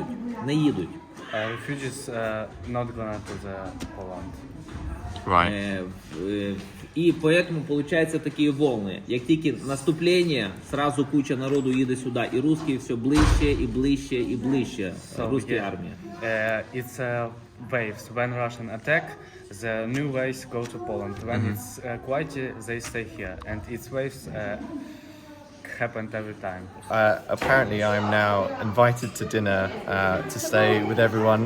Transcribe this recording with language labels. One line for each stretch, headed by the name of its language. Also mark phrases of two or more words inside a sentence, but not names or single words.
English: Refugees not gonna to the Poland. Right.
Russian: І поэтому получается такие волны.
Ukrainian: Як тільки наступлення, сразу куча народу їде сюди. І русські все ближче, і ближче, і ближче. Русська армія.
English: It's waves. When Russian attack, the new waves go to Poland. When it's quiet, they stay here. And its waves happened every time. Apparently I'm now invited to dinner to stay with everyone.